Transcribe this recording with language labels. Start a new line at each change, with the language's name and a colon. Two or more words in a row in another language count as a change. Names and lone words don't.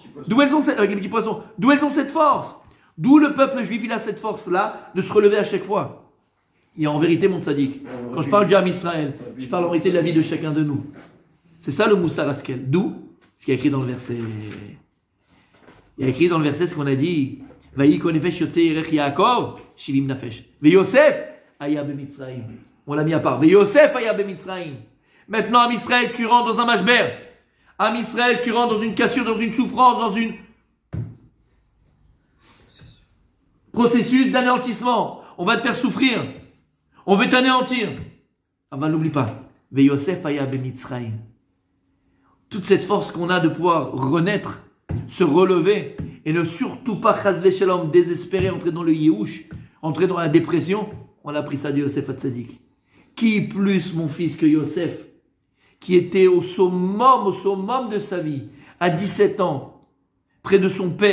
French: D'où elles ont avec les petits poissons, d'où elles ont cette force? D'où le peuple juif, il a cette force-là de se relever à chaque fois. Et en vérité, mon tzaddik, quand je parle du Ham Israël, je parle en vérité de la vie de chacun de nous. C'est ça le
Hebrew: מוסר השכל.
French: D'où ce qui est écrit dans le verset. Il y a écrit dans le verset ce qu'on a dit.
Hebrew: ויהי כל נפש יוצאי ירך יעקב, שבעים נפש. ויוסף היה במצרים.
French: On l'a mis à part.
Hebrew: ויוסף היה במצרים.
French: Maintenant, Ham Israël, tu rentres dans un mashber. Ham Israël, tu rentres dans une cassure, dans une souffrance, dans une processus d'anéantissement. On va te faire souffrir. On veut t'anéantir. Ah ben n'oublie pas.
Hebrew: ויוסף היה במצרים.
French: Toute cette force qu'on a de pouvoir renaître, se relever, et ne surtout pas
Hebrew: חס ושלום,
French: désespérer, entrer dans le yéhouch, entrer dans la dépression, on a pris ça de Yosef Hatzadik. Qui plus, mon fils, que Yosef, qui était au summum de sa vie, à 17 ans, près de son père.